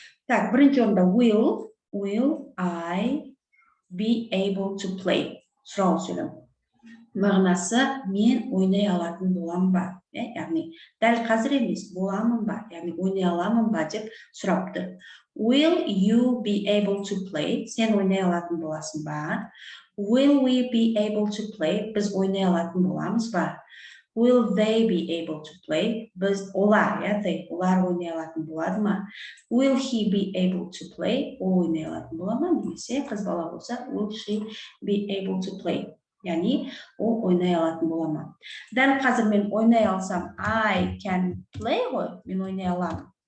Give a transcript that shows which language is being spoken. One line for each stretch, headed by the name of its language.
Kazakh: Бірінші орында
English: will I be able to play?
Kazakh: Сұраулы сөйлем. Мағынасы мен ойнай алатын боламын ба? Яғни дәл қазір емес, боламын ба? Яғни ойнай аламын ба деп сұрапты.
English: Will you be able to play?
Kazakh: Сен ойнай алатын боласың ба?
English: Will we be able to play?
Kazakh: Біз ойнай алатын боламыз ба?
English: Will they be able to play?
Kazakh: Біз олар ойнай алатын болады ма?
English: Will he be able to play?
Kazakh: Ол ойнай алатын бола ма? Немесе қыз бала болса,
English: will she be able to play?
Kazakh: Яғни, ол ойнай алатын бола ма? Дәл қазір мен ойнай алсам,
English: I can play
Kazakh: ғой, мен ойнай аламын.